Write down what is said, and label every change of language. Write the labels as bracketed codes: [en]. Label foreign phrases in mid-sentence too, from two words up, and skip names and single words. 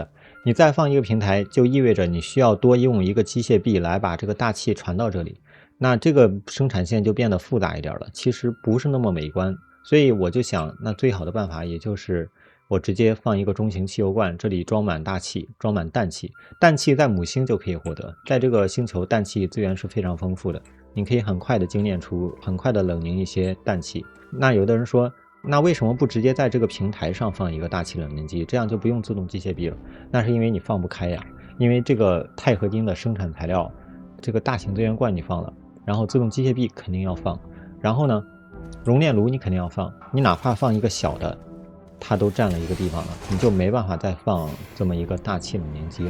[zh] 你再放一個平台，就意味着你需要多用一個機械臂來把這個大氣傳到這裡。那這個生產線就變得複雜一點了，其實不是那麼美觀。所以我就想，那最好的辦法也就是我直接放一個中型汽油罐，這裡裝滿大氣，裝滿氮氣。氮氣在母星就可以獲得，在這個星球氮氣資源是非常豐富的，你可以很快的精煉出，很快的冷凝一些氮氣。那有的人說，那為什麼不直接在這個平台上放一個大氣冷凝機，這樣就不用自動機械臂了？那是因為你放不開呀，因為這個鈦合金的生產材料，這個大型資源罐你放了，然後自動機械臂肯定要放，然後呢，熔煉爐你肯定要放，你哪怕放一個小的，它都佔了一個地方了，你就沒辦法再放這麼一個大氣冷凝機了。